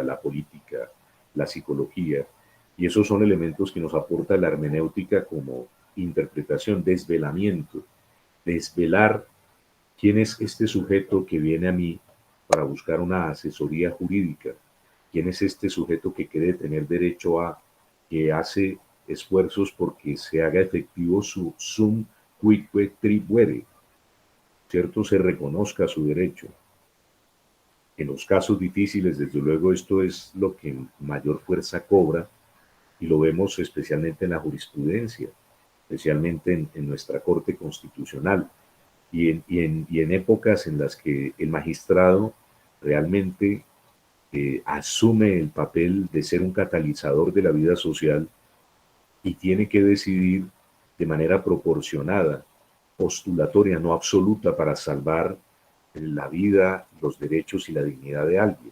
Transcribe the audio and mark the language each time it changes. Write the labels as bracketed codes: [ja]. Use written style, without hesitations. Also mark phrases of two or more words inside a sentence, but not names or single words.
[es] la política, la psicología, y esos son elementos que nos aporta la hermenéutica como interpretación, desvelamiento, desvelar quién es este sujeto que viene a mí para buscar una asesoría jurídica, quién es este sujeto que quiere tener derecho a, que hace esfuerzos porque se haga efectivo su [la] sum quidque tribuere, [es] ¿cierto? Se reconozca su derecho. En los casos difíciles, desde luego, esto es lo que mayor fuerza cobra y lo vemos especialmente en la jurisprudencia, especialmente en nuestra Corte Constitucional y en épocas en las que el magistrado realmente asume el papel de ser un catalizador de la vida social y tiene que decidir de manera proporcionada, postulatoria, no absoluta, para salvar la vida, los derechos y la dignidad de alguien.